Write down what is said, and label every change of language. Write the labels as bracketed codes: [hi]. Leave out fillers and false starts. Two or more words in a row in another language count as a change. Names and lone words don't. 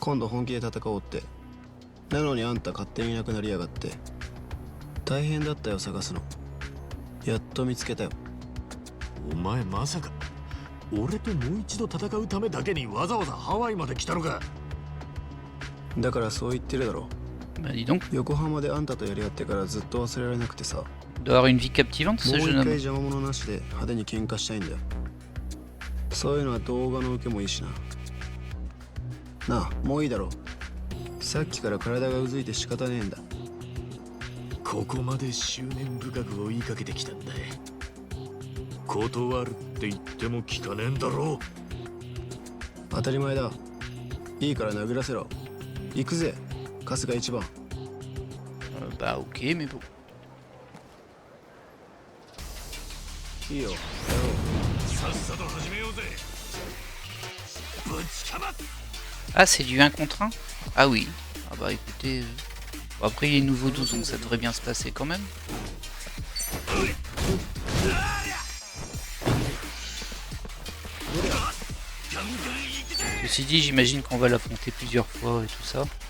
[ja] 今度本気で戦おうって。なのにあんた勝手にいなくなりやがって。大変だったよ探すの。やっと見つけたよ。お前まさか俺ともう一度戦うためだけにわざわざハワイまで来たのか。だからそう言ってるだろ。 [fr] Bah dis donc, [ja] 横浜であんたとやり合ってからずっと忘れられなくてさ。 [fr] il doit avoir une vie captivante [ja] も [fr] ce [ja] う一 [fr] jeune [ja] 回 [fr] homme. [ja] 邪魔者なしで派手に喧嘩したいんだよ。そういうのは動画の受けもいいしな。なあ、もういいだろう。さっきから体がうずいて仕方ねえんだ。ここまで執念深く追いかけてきたんだ。断るって言っても聞かねえんだろう。当たり前だ。いいから殴らせろ。行くぜ、春日一番。 [fr] Bah ok, mais bon. [ja] いいよ、やろう。さっさと始めようぜ。ぶちかま [fr] Ah, c'est du 1 contre 1? Ah oui. Ah bah écoutez... Bon, après il est nouveau 12, donc ça devrait bien se passer quand même. Ceci dit, j'imagine qu'on va l'affronter plusieurs fois et tout ça.